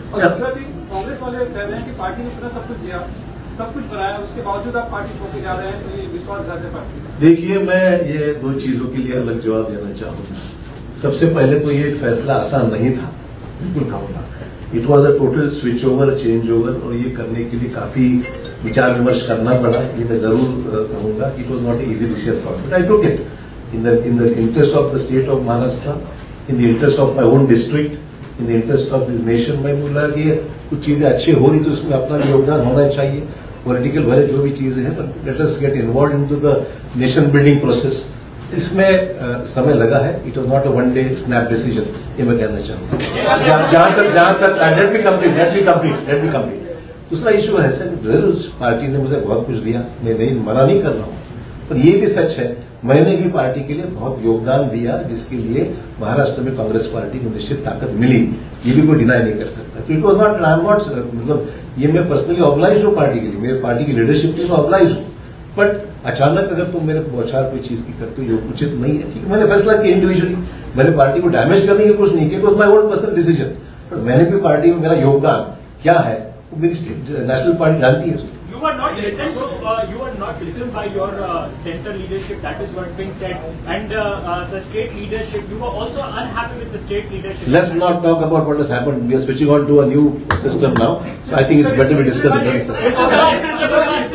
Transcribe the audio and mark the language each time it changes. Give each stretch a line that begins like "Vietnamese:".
Hindi: और दूसरा चीज, कांग्रेस वाले कह रहे हैं कि पार्टी ने इतना सब कुछ दिया, सब कुछ बनाया, उसके बावजूद आप पार्टी छोड़के जा रहे हैं, तो ये विश्वासघात है पार्टी. देखिए, मैं ये दो चीजों के लिए अलग जवाब देना चाहूंगा. सबसे पहले तो ये फैसला आसान नहीं था, बिल्कुल कहूंगा.
English: it was a total switch over, change over,
Hindi: और ये करने के लिए काफी विचार विमर्श करना पड़ा. ये मैं जरूर कहूंगा.
English: It was not easy decision for me. I took it in the interest of the state of Maharashtra, in the interest of my own district, in the interest of the nation.
Hindi: मैं बोला कि कुछ चीजें अच्छी हो रही तो उसमें अपना भी योगदान होना चाहिए.
English: political
Hindi: भरे जो भी चीजें हैं,
English: Let us get involve into the nation building process.
Hindi: इसमें समय लगा है.
English: it was not a one day snap decision,
Hindi: ये मैं कहना चाहूंगा. जहां तक लेट बी कंप्लीट. दूसरा इशू है सर, जरूर पार्टी ने मुझे बहुत कुछ दिया, मैं नहीं मना नहीं कर रहा हूँ, पर ये भी सच है मैंने भी पार्टी के लिए बहुत योगदान दिया, जिसके लिए महाराष्ट्र में कांग्रेस पार्टी को निश्चित ताकत मिली. ये भी कोई डिनाई नहीं कर सकता. तो
English: it was not, I am not,
Hindi: मतलब ये मैं पर्सनली ऑब्लाइज हूँ पार्टी के लिए, मेरे पार्टी की लीडरशिप के लिए मैं ऑब्लाइज हूँ. बट अचानक अगर तुम मेरे बौछार कोई चीज की करते हो जो उचित नहीं है, ठीक है, मैंने फैसला किया इंडिविजुअली. मैंने पार्टी को डैमेज करने की कुछ नहीं किया.
English: It was my own personal decision.
Hindi: But मैंने भी पार्टी में मेरा योगदान क्या है वो मेरी नेशनल पार्टी जानती है.
English: You were not listened by your center leadership. That is what being said, and the state leadership. You were also unhappy with the state leadership. Let's not talk about what has happened. We are switching on to a new system now, so I think it's better we discuss the current system.